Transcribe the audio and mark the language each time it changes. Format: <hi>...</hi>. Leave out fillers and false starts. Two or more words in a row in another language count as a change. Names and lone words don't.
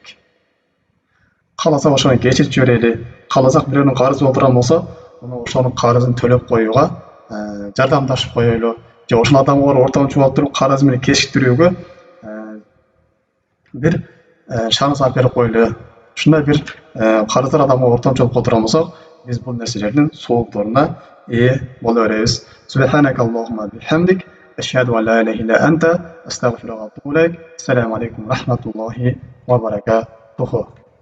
<ky>Кааласак ошону кечирип жиберели, кааласак бирөөнүн карызы болуп турган болсо, ошонун карызын төлөп коюуга жардамдашып коелу, же ошол адамга ортодон чогултуп туруп карыз менен кечиктирүүгө бир шанс алып берип коелу. Ушундай бир карыздар адамга ортодон чогулуп турган болсок, биз бул нерселердин соокторуна ээ боло беребиз.</ky> <ar>سبحانك اللهم وبحمدك أشهد أن لا إله إلا أنت أستغفرك وأتوب إليك. السلام عليكم ورحمة الله وبركاته.</ar>